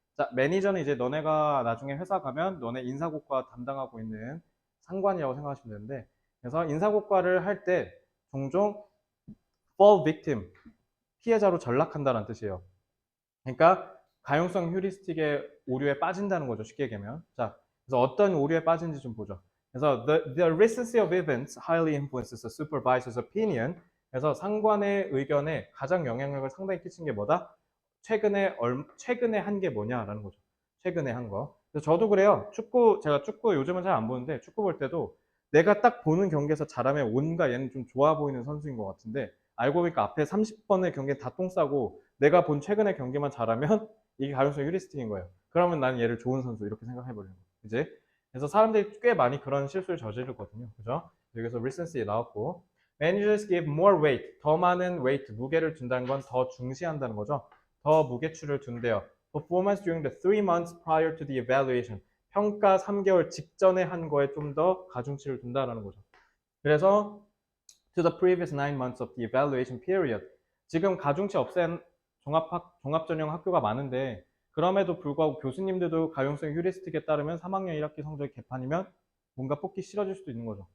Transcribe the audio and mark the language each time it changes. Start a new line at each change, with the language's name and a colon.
Korean: 자, 매니저는 이제 너네가 나중에 회사 가면 너네 인사고과 담당하고 있는 상관이라고 생각하시면 되는데 그래서 인사고과를 할 때 종종
English: fall victim,
Korean: 피해자로 전락한다는 뜻이에요. 그러니까 가용성 휴리스틱의 오류에 빠진다는 거죠. 쉽게 얘기하면. 자, 그래서 어떤 오류에 빠진지 좀 보죠. 그래서
English: the recency of events highly influences the supervisor's opinion.
Korean: 그래서 상관의 의견에 가장 영향력을 상당히 끼친 게 뭐다? 최근에 한 게 뭐냐라는 거죠. 최근에 한 거. 그래서 저도 그래요. 제가 축구 요즘은 잘 안 보는데 축구 볼 때도 내가 딱 보는 경기에서 잘하면 온가 얘는 좀 좋아 보이는 선수인 것 같은데 알고 보니까 앞에 30번의 경기에 다 똥 싸고 내가 본 최근의 경기만 잘하면 이게 가용성 휴리스틱인 거예요. 그러면 나는 얘를 좋은 선수 이렇게 생각해 버리는 거예요. 그지? 그래서 사람들이 꽤 많이 그런 실수를 저지르거든요. 그죠? 여기서 recency 나왔고
English: Managers give more weight.
Korean: 더 많은 weight, 무게를 준다는 건 더 중시한다는 거죠. 더 무게추를 둔대요.
English: Performance during the 3 months prior to the evaluation.
Korean: 평가 3개월 직전에 한 거에 좀 더 가중치를 둔다라는 거죠. 그래서
English: to the previous 9 months of the evaluation period.
Korean: 지금 가중치 없앤 종합전형 학교가 많은데 그럼에도 불구하고 교수님들도 가용성 휴리스틱에 따르면 3학년 1학기 성적이 개판이면 뭔가 뽑기 싫어질 수도 있는 거죠.